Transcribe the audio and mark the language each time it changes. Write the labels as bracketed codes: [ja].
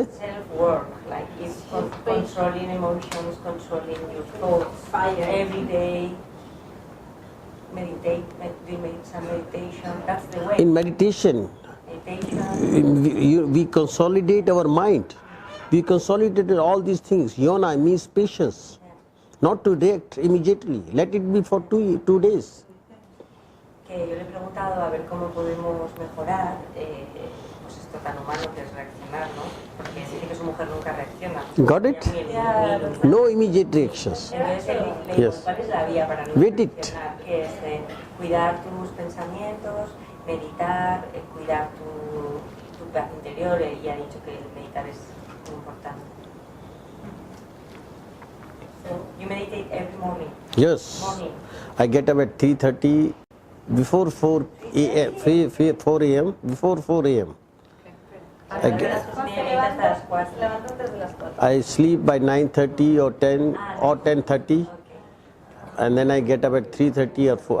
[en] It's self-work, like it's controlling emotions, controlling your thoughts, every day, meditate, do some meditation, that's the way. In meditation, Meditation, we consolidate our mind. We consolidated all these things. Yona means patience. Not to react immediately. Let it be for 2 days. [es] Que yo le he preguntado a ver cómo podemos mejorar pues esto tan humano que es reaccionar, ¿no? Porque dice que su mujer nunca reacciona. [en] Got it? No immediate reactions. [es] Entonces le digo, [en] Yes. [es] ¿cuál es la vía para no [en] Wait it. [es] reaccionar? Que es cuidar tus pensamientos, meditar, cuidar tu paz interior, y ha dicho que el meditar es muy importante. [en] So, you meditate every morning? Yes. Morning. I get up at 3:30 before 4 a.m. 4 a.m. Before 4 a.m. I, get, I sleep by 9:30 or 10 or 10:30, and then I get up at 3:30 or 4.